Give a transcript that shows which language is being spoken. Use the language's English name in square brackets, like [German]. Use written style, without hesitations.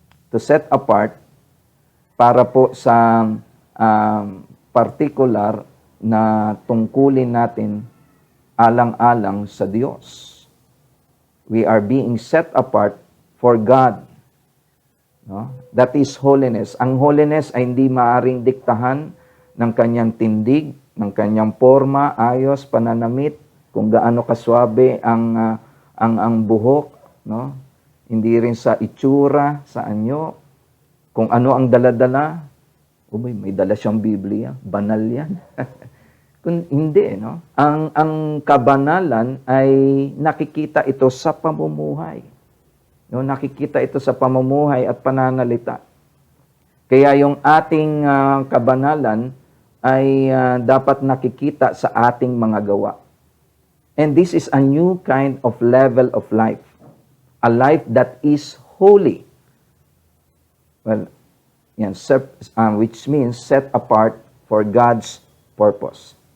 [English] To set apart [Filipino] para po sa particular na tungkulin natin alang-alang sa Diyos. [English] We are being set apart for God. No? That is holiness. [Filipino] Ang holiness ay hindi maaring diktahan ng kanyang tindig, ng kanyang forma, ayos, pananamit, kung gaano kaswabe ang buhok, no? Hindi rin sa itsura, sa anyo, kung ano ang dala-dala. May dala siyang Biblia, banal yan. Kung hindi, no? Ang kabanalan ay nakikita ito sa pamumuhay. No, nakikita ito sa pamumuhay at pananalita. Kaya yung ating kabanalan ay dapat nakikita sa ating mga gawa. [English] And this is a new kind of level of life. A life that is holy. Well, yan, which means set apart for God's purpose.